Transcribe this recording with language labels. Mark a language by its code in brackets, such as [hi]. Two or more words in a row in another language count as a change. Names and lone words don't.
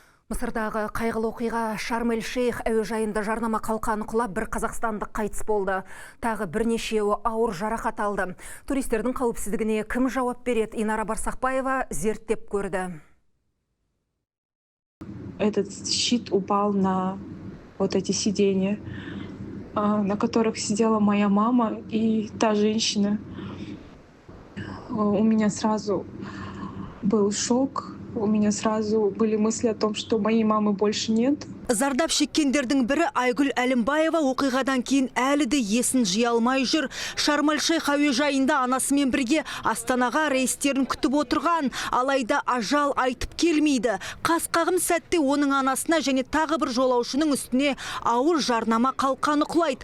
[kk] Мысырдағы қайғылы оқиға Шарм-эль-Шейх әуежайында жарнама қалқаны құлап, бір қазақстандық қайтыс болды. Тағы бірнешеуі ауыр жарақат алды. Туристердің қауіпсіздігіне кім жауап береді? Инара Барсақбаева зерттеп көрді. [ru] Этот щит упал на вот эти сиденья, на которых сидела моя мама и та женщина. У меня сразу был шок. У меня сразу были мысли о том, что моей мамы больше нет. [kk] Зардап шеккендердің бірі Айгүл Әлімбаева оқиғадан кейін әлі де есін жия алмай жүр. Шарм-эль-Шейх әуежайында анасымен бірге Астанаға рейстерін күтіп отырған, алайда ажал айтып келмейді. Қасқағым сәтте оның анасына және тағы бір жолаушының үстіне ауыр жарнама қалқаны құлайды.